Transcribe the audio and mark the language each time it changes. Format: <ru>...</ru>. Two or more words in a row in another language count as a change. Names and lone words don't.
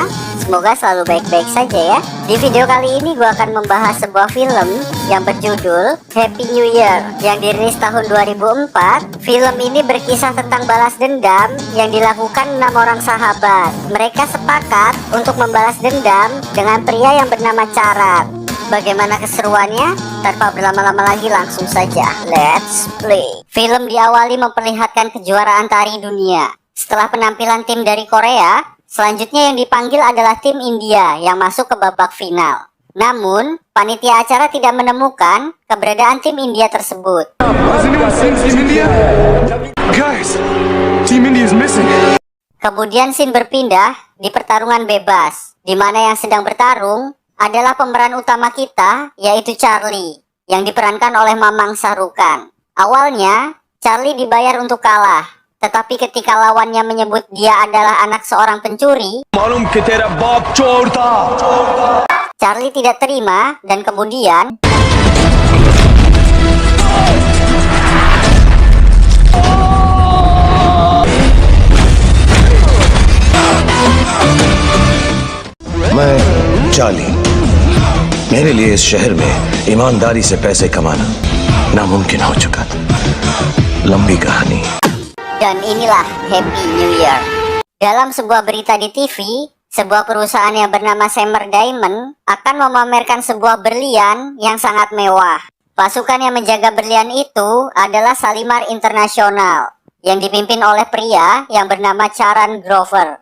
<id>Semoga selalu baik-baik saja ya. Di video kali ini gue akan membahas sebuah film yang berjudul Happy New Year yang dirilis tahun 2004. Film ini berkisah tentang balas dendam yang dilakukan 6 orang sahabat. Mereka sepakat untuk membalas dendam dengan pria yang bernama Charan. Bagaimana keseruannya? Tanpa berlama-lama lagi langsung saja,</id> <en>let's play.</en> <id>Film diawali memperlihatkan kejuaraan tari dunia. Setelah penampilan tim dari Korea, selanjutnya yang dipanggil adalah tim India yang masuk ke babak final. Namun, panitia acara tidak menemukan keberadaan tim India tersebut.</id> <en>Guys, Team India is missing.</en> <id>Kemudian scene berpindah di pertarungan bebas, di mana yang sedang bertarung adalah pemeran utama kita, yaitu Charlie, yang diperankan oleh Mamang Shahrukan. Awalnya, Charlie dibayar untuk kalah, tetapi ketika lawannya menyebut dia adalah anak seorang pencuri,</id> <hi>मालूम कि तेरा बाप चोर था.</hi> <id>Charlie tidak terima dan kemudian</id> <hi>मैं चार्ली, मेरे लिए इस शहर में ईमानदारी से पैसे कमाना नामुमकिन हो चुका. लंबी कहानी.</hi> <id>dan inilah Happy New Year. Dalam sebuah berita di TV, sebuah perusahaan yang bernama Summer Diamond akan memamerkan sebuah berlian yang sangat mewah. Pasukan yang menjaga berlian itu adalah Shalimar International yang dipimpin oleh pria yang bernama Charan Grover.</id>